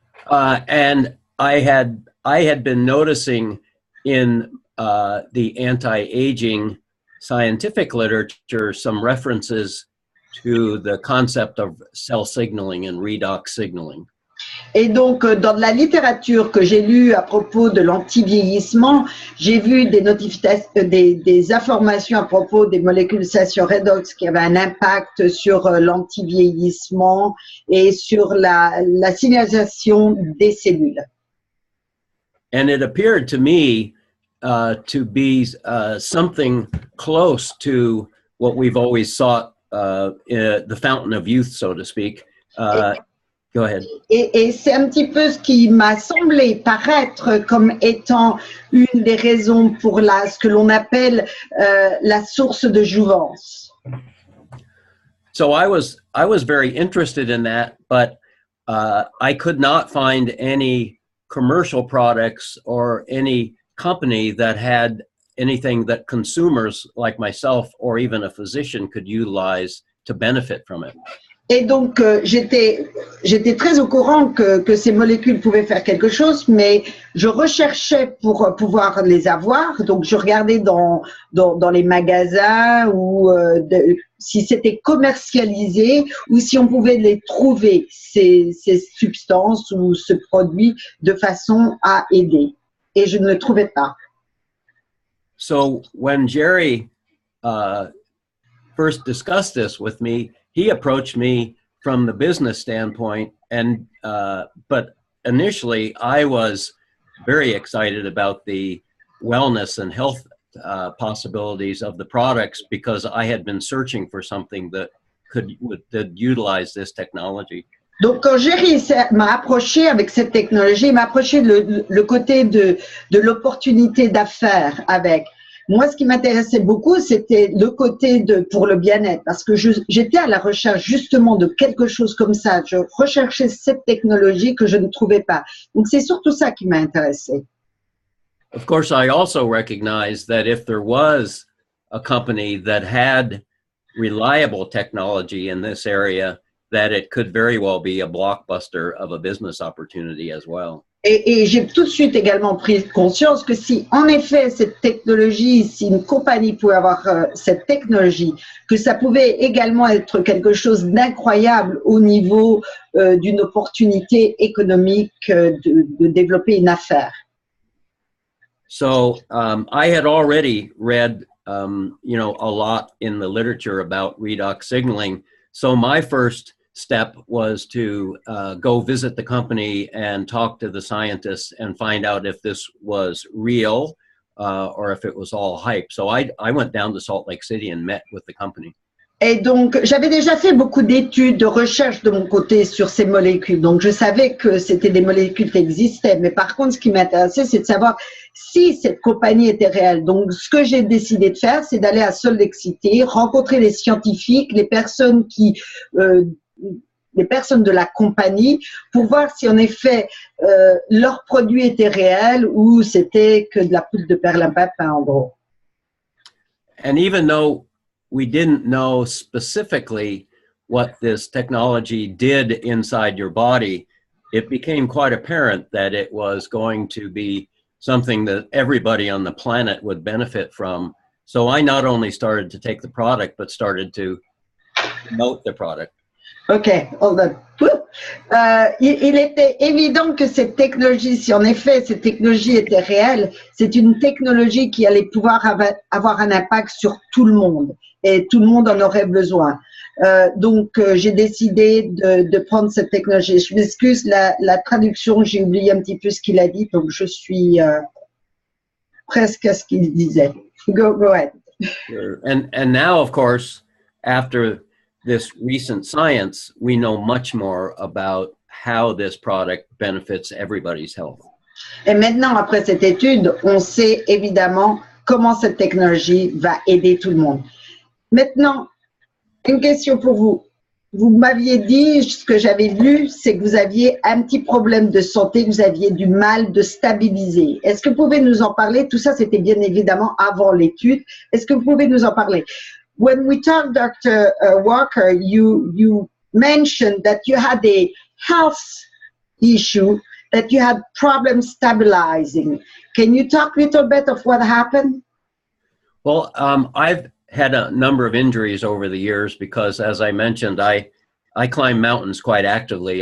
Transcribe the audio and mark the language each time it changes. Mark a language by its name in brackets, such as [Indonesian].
[English] And I had been noticing in the anti-aging scientific literature some references to the concept of cell signaling and redox signaling. [French] Et donc, dans la littérature que j'ai lue à propos de l'antivieillissement, j'ai vu des informations à propos des molécules station redox qui avaient un impact sur l'antivieillissement et sur la signalisation des cellules. [English] And it appeared to me to be something close to what we've always sought, the fountain of youth, so to speak. Go ahead. [French] Et c'est un petit peu ce qui m'a semblé paraître comme étant une des raisons pour ce que l'on appelle la source de jouvence. [English] So I was very interested in that, but I could not find any commercial products or any company that had anything that consumers like myself or even a physician could utilize to benefit from it. [French] Et donc, j'étais très au courant que ces molécules pouvaient faire quelque chose, mais je recherchais pour pouvoir les avoir. Donc, je regardais dans les magasins ou si c'était commercialisé ou si on pouvait les trouver, ces substances ou ce produit, de façon à aider. Et je ne le trouvais pas. [English] So when Jerry first discussed this with me, he approached me from the business standpoint, and but initially I was very excited about the wellness and health possibilities of the products because I had been searching for something that could utilize this technology. [French] Donc, quand Jerry m'a approché avec cette technologie, il m'a approché le côté de l'opportunité d'affaires avec. Moi, ce qui m'intéressait beaucoup, c'était le côté pour le bien-être, parce que j'étais à la recherche justement de quelque chose comme ça. Je recherchais cette technologie que je ne trouvais pas. Donc, c'est surtout ça qui m'a intéressé. [English] Of course, I also recognize that if there was a company that had reliable technology in this area, that it could very well be a blockbuster of a business opportunity as well. [French] Et j'ai tout de suite également pris conscience que si, en effet, cette technologie, si une compagnie pouvait avoir cette technologie, que ça pouvait également être quelque chose d'incroyable au niveau d'une opportunité économique de développer une affaire. [English] So I had already read, you know, a lot in the literature about redox signaling. So my first step was to go visit the company and talk to the scientists and find out if this was real or if it was all hype. So I went down to Salt Lake City and met with the company. [French] Et donc, j'avais déjà fait beaucoup d'études, de recherches de mon côté sur ces molécules. Donc, je savais que c'était des molécules qui existaient. Mais par contre, ce qui m'intéressait, c'est de savoir si cette compagnie était réelle. Donc, ce que j'ai décidé de faire, c'est d'aller à Salt Lake City, rencontrer les scientifiques, les personnes de la compagnie, pour voir si en effet leurs produits étaient réels ou c'était que de la poudre de perlimpinpin en gros. [English] And even though we didn't know specifically what this technology did inside your body, it became quite apparent that it was going to be something that everybody on the planet would benefit from. So I not only started to take the product, but started to promote the product. Ok, hold on. [French] Il était évident que cette technologie, si en effet cette technologie était réelle, c'est une technologie qui allait pouvoir avoir un impact sur tout le monde et tout le monde en aurait besoin. Donc j'ai décidé de prendre cette technologie. Je m'excuse, la traduction, j'ai oublié un petit peu ce qu'il a dit, donc je suis presque à ce qu'il disait. [English] Go ahead. Sure. And now, of course, after this recent science, we know much more about how this product benefits everybody's health. [French] Et maintenant, après cette étude, on sait évidemment comment cette technologie va aider tout le monde. Maintenant, une question pour vous. Vous m'aviez dit, ce que j'avais lu, c'est que vous aviez un petit problème de santé, que vous aviez du mal de stabiliser. Est-ce que vous pouvez nous en parler? Tout ça, c'était bien évidemment avant l'étude. Est-ce que vous pouvez nous en parler? [English] When we talked, Dr. Walker, you mentioned that you had a health issue, that you had problems stabilizing. Can you talk a little bit of what happened? Well, I've had a number of injuries over the years because, as I mentioned, I climb mountains quite actively.